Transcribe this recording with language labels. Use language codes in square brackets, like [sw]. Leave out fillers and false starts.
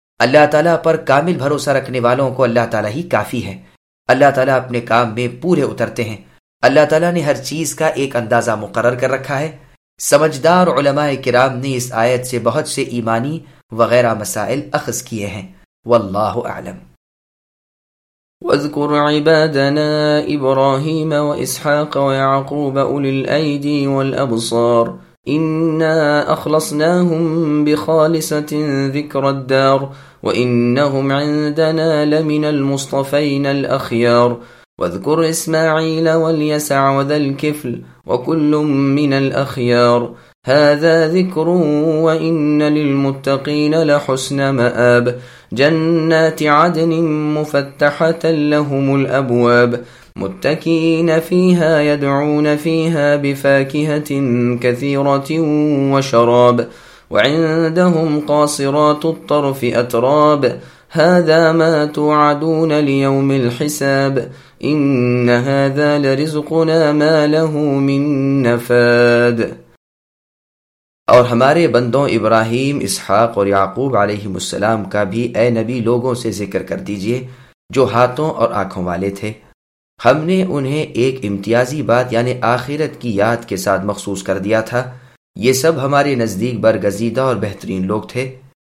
[ur] اللہ تعالیٰ پر کامل بھروسہ رکھنے والوں کو اللہ تعالیٰ ہی کافی ہے, اللہ تعالیٰ اپنے کام میں پورے اترتے ہیں. اللہ تعالیٰ نے ہر چیز کا ایک اندازہ مقرر کر رکھا ہے. سمجھدار علماء کرام نے اس آیت سے بہت سے ایمانی وغیرہ مسائل اخذ کیے ہیں. [ar] واللہ اعلم. واذكر عبادنا ابراهيم واسحاق ويعقوب اولي الايدي والابصار انا اخلصناهم بخالصه ذكر الدار وانهم عندنا لمن المصطفين الاخيار واذكر اسماعيل واليسع وذا الكفل وكل من الاخيار هذا ذكر وان للمتقين لحسن مآب جنات عدن مفتحة لهم الأبواب متكئين فيها يدعون فيها بفاكهة كثيرة وشراب وعندهم قاصرات الطرف أتراب هذا ما توعدون ليوم الحساب إن هذا لرزقنا ما له من نفاد. [ur] اور ہمارے بندوں ابراہیم اسحاق اور یعقوب علیہ السلام کا بھی اے نبی لوگوں سے ذکر کر دیجئے جو ہاتھوں اور آنکھوں والے تھے. ہم نے انہیں ایک امتیازی بات یعنی آخرت کی یاد کے ساتھ مخصوص کر دیا تھا, یہ سب ہمارے نزدیک برگزیدہ اور بہترین لوگ تھے.